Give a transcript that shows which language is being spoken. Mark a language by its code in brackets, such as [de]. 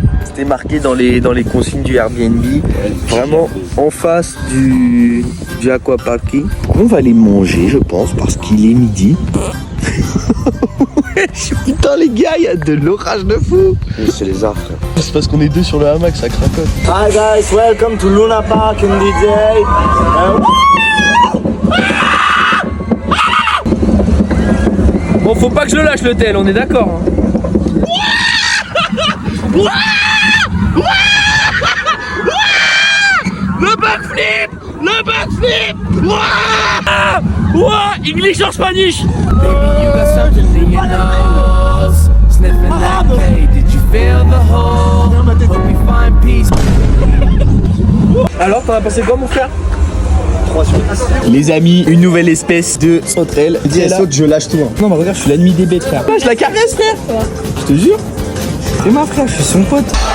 [fr] C'était marqué dans les consignes du Airbnb, vraiment en face du aquapark. On va aller manger je pense parce qu'il est midi. Putain les gars, il y a de l'orage de fou. C'est les arbres frère. C'est parce qu'on est deux sur le hamac, ça cracote. [en] Hi guys, welcome to Luna Park in DJ. [fr] Bon faut pas que je le lâche le tel, on est d'accord hein. Le backflip. [en] English or Spanish. Baby, you got something in your nose. Sniffing that K, did you feel the hole? Hope we find peace. [fr] Alors, t'en as pensé quoi, mon frère? 3 sur 10. Les amis, une nouvelle espèce de sauterelle. Dis elle saute, je lâche tout. Hein. Non mais regarde, je suis l'ennemi des bêtes frère. Je la caresse frère. Je te jure. C'est ma frère, je suis son pote.